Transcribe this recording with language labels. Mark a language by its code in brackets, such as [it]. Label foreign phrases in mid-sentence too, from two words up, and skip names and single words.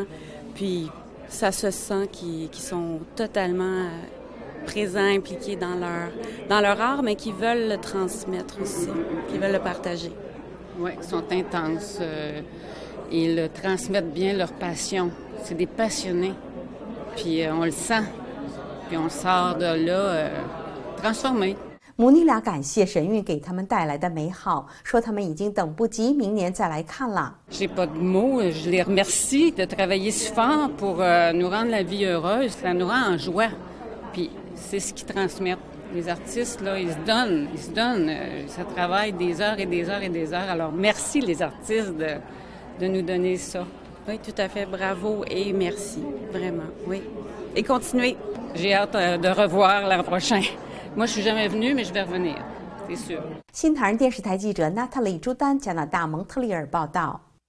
[fr] Puis ça se sent qu'ils sont totalement présents, impliqués dans leur art, mais qui veulent le transmettre aussi, qui veulent le partager. Oui, ils sont intenses. Ils transmettent bien leur passion. C'est des passionnés. Puis on le sent. Puis on sort de là transformé。 [zh] 母女俩感谢神韵给他们带来的美好，说他们已经等不及明年再来看了。 [fr] J'ai pas de mots, je les remercie de travailler si fort pour nous rendre la vie heureuse. Ça nous rend en joie. Puis c'est ce qu'ils transmettent. Les artistes, là, ils se donnent. Ça travaille des heures et des heures et des heures. Alors, merci les artistes de nous donner ça. Oui, tout à fait. Bravo et merci. Vraiment, oui. Et continuez. J'ai hâte de revoir l'an prochain. Moi, je suis jamais venue, mais je vais revenir, c'est sûr. [zh] 新唐人电视台记者 Natalie 朱丹，加拿大蒙特利尔报道。